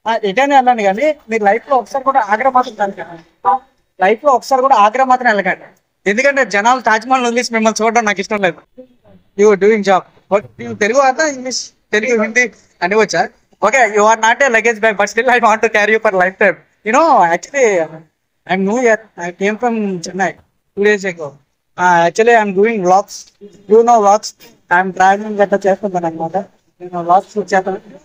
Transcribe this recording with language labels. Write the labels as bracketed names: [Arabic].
[Telugu] ఎటైనా వెళ్ళండి, కానీ మీరు లైఫ్ లో ఒకసారి కూడా ఆగ్రా మాత్రం వెళ్ళకండి. లైఫ్ లో ఒకసారి కూడా ఆగ్రా మాత్రం వెళ్ళకండి. ఎందుకంటే జనాలు తాజ్మహల్ వదిలేసి మిమ్మల్ని చూడడం నాకు ఇష్టం లేదు. [English] You doing job. [Telugu] తెలుగు అర్థం, ఇంగ్లీష్, తెలుగు, హిందీ అని వచ్చా? [English] Okay, you are not a luggage bag, but still I want to carry you for lifetime. Actually, I'm new here. I came from Chennai 2 days ago. Actually, I'm doing vlogs. You know vlogs. I'm traveling [Telugu] గట్రా చేస్తుంటాను అనమాట. నేను vlogs చేస్తాను.